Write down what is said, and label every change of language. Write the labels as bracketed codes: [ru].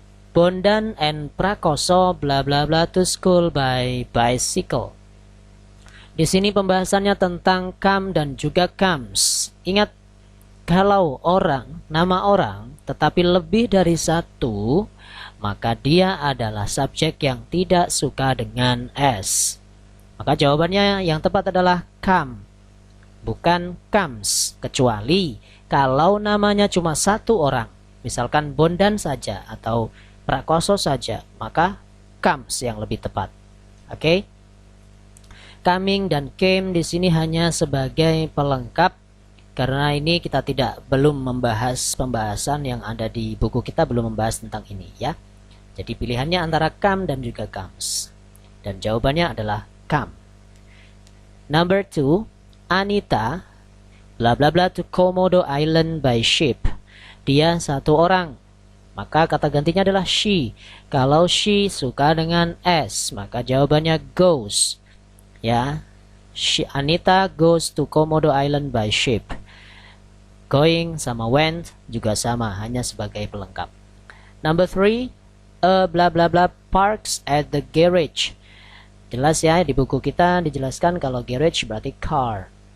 [en] Bondan and Prakoso bla bla bla to school by bicycle. [id] Di sini pembahasannya tentang come dan juga comes. Ingat, kalau nama orang tetapi lebih dari satu, maka dia adalah subjek yang tidak suka dengan s. Maka jawabannya yang tepat adalah come, bukan comes, kecuali kalau namanya cuma satu orang, misalkan Bondan saja atau Prakoso saja, maka comes yang lebih tepat. Oke? Coming dan came di sini hanya sebagai pelengkap, karena ini kita belum membahas pembahasan yang ada di buku, kita belum membahas tentang ini ya. Jadi pilihannya antara come dan juga comes, dan jawabannya adalah come. [en] Number 2, Anita bla bla bla to Komodo Island by ship. [id] Dia satu orang, maka kata gantinya adalah she. Kalau she suka dengan s, maka jawabannya goes ya. [en] Anita goes to Komodo Island by ship. [id] Going sama went juga sama, hanya sebagai pelengkap. [en] Number 3, bla bla bla parks at the garage. [id] Jelas ya, di buku kita dijelaskan kalau garage berarti car.